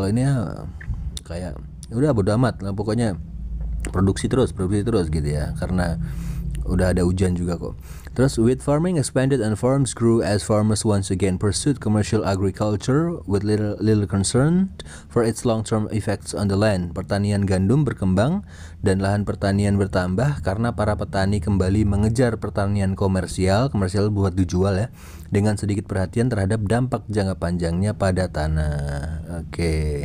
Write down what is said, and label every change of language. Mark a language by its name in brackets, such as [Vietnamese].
[Indonesian] Kalau ini kayak udah bodo amat lah, pokoknya produksi terus gitu ya, karena udah ada hujan juga kok. [English] Terus wheat farming expanded and farms grew as farmers once again pursued commercial agriculture with little concern for its long-term effects on the land. [Indonesian] Pertanian gandum berkembang dan lahan pertanian bertambah karena para petani kembali mengejar pertanian komersial buat dijual ya, dengan sedikit perhatian terhadap dampak jangka panjangnya pada tanah. Oke.